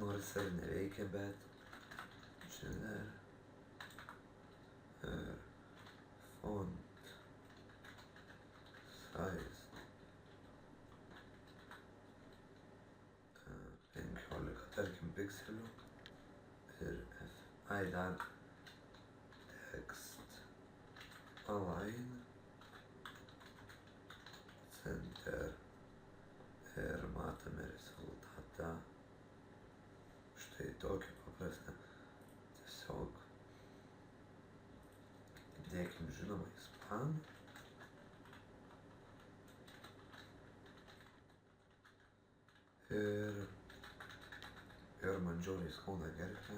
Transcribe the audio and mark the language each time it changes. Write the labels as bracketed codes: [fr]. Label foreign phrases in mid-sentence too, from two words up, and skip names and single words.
[lt] tas ir neveikia, bet čia dar ir [en] font size [lt] 15, tarkim, pikselių ir dar [en] text align center [lt] ir matome rezultatą. Štai tokį paprastą. Tiesiog dėkim, žinoma, į span. Ir man žiauriai skauda gerklę.